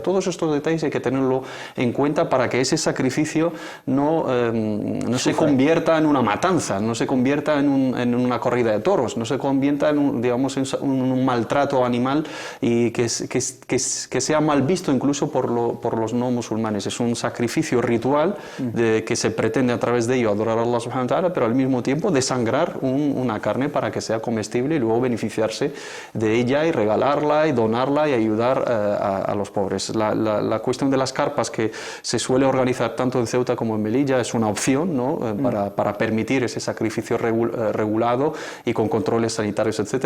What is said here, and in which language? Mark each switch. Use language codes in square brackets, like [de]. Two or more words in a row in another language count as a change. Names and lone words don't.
[es] Todos estos detalles hay que tenerlo en cuenta para que ese sacrificio no se convierta en una matanza, no se convierta en una corrida de toros, no se convierta en un maltrato animal y que sea mal visto incluso por los no musulmanes. Es un sacrificio ritual que se pretende a través de ello adorar a [ar] الله سبحانه وتعالى, [es] pero al mismo tiempo desangrar una carne para que sea comestible y luego beneficiarse de ella y regalarla y donarla y ayudar a los pobres. La cuestión de las carpas que se suele organizar tanto en Ceuta como en Melilla es una opción, ¿no? Para permitir ese sacrificio regulado y con controles sanitarios, etcétera.